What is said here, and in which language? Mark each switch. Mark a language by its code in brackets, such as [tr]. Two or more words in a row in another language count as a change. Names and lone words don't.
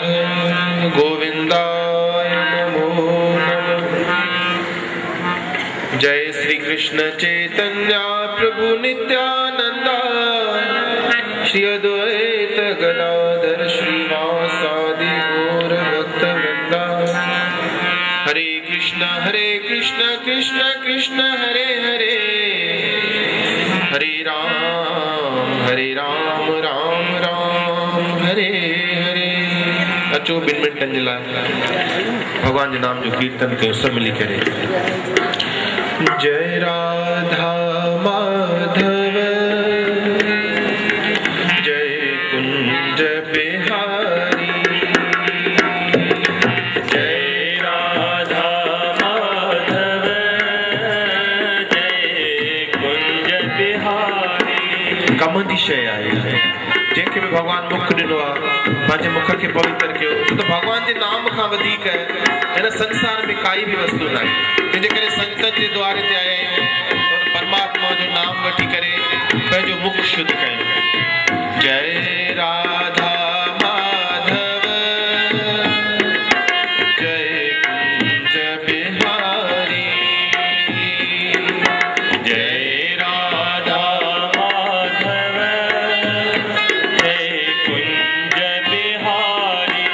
[sa] गोविंदाय नमो नमः। जय श्री कृष्ण चैतन्य प्रभु नित्यानंदा श्री अद्वैत गदाधर श्रीवासादि गौर भक्तवृंदा। हरे कृष्ण कृष्ण कृष्ण हरे हरे, हरे राम राम राम हरे हरे। [sd] अचो 2 मिनटनि जे लाइ भगवान जे नाम जो कीर्तन कयो सभु मिली करे। [hi] जय राधा माधव बिहारी। जय राधा माधव जय कुंज बिहारी। [sd] कम जी शइ आहे जंहिंखे बि भॻवान मुख ॾिनो आहे, पंहिंजे मुख खे पवित्र कयो। छो त भॻवान जे नाम खां वधीक हिन संसार में काई बि वस्तु न आहे। तंहिंजे करे संतनि जे द्वारे ते आया आहियूं और परमात्मा जो नाम वठी करे पंहिंजो मुख शुद्ध कयूं। [hi] जय राधा माधव जय कुंज बिहारी। जय राधा माधव जय कुंज बिहारी।